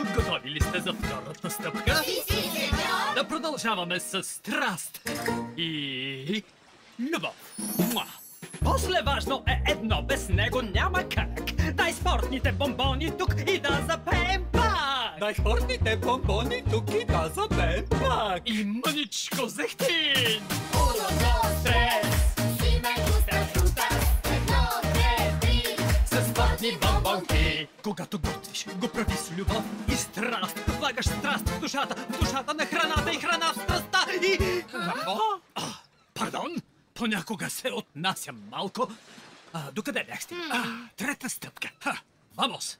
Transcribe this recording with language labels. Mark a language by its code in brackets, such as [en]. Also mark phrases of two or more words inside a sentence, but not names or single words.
[bg] Готови ли сте за втората стъпка? Да продължаваме с страст и любов. Муа. После важно е едно, без него няма как. Дай спортните бомбони тук и да запеем пак. Дай спортните бомбони тук и да запеем пак. И мъничко зехтин. [es] Uno, dos, tres. Si me gusta frutas. [bg] Едно, две, три. С спортни бомбонки. Когато готвиш, го прави с любов и страст. Влагаш страст в душата на храната и храна в страстта и... Пардон? Понякога се отнася малко. Докъде бяхте? Трета стъпка. Вамос!